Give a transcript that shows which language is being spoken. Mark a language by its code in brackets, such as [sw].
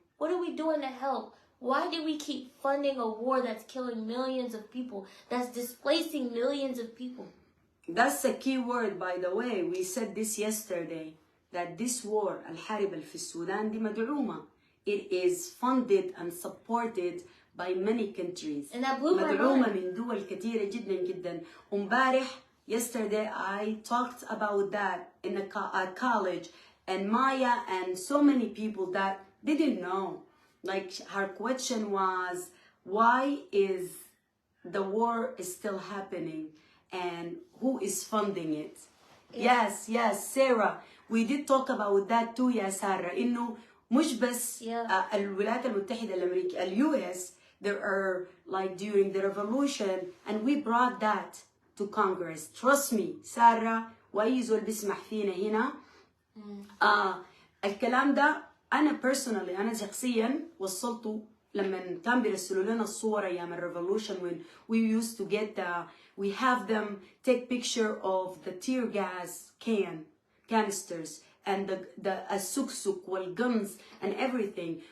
[en] What are we doing to help? Why do we keep funding a war that's killing millions of people, that's displacing millions of people? That's a key word, by the way. We said this yesterday, that this war, [ar] الحرب في السودان دي مدعومة. [en] It is funded and supported by many countries. And that blew my mind. [ar] مدعومة من دول كثيرة جدا جدا. [en] Yesterday I talked about that in a college, and Maya and so many people that didn't know. Like, her question was, why is the war is still happening and who is funding it? Yes, Sarah, we did talk about that too, [ar] يا سارة. إنه مش بس الولايات المتحدة الأمريكية, [en] US, there are, like, during the revolution, and we brought that to Congress. Trust me, [ar] Sarah, وأي زول بيسمح فينا هنا. الكلام ده أنا [en] personally, [ar] أنا شخصيا وصلته لما كان بيرسلوا لنا الصور أيام الريفولوشن, [en] when we used to get we have them take picture of the tear gas canisters and the السكسك والguns and everything.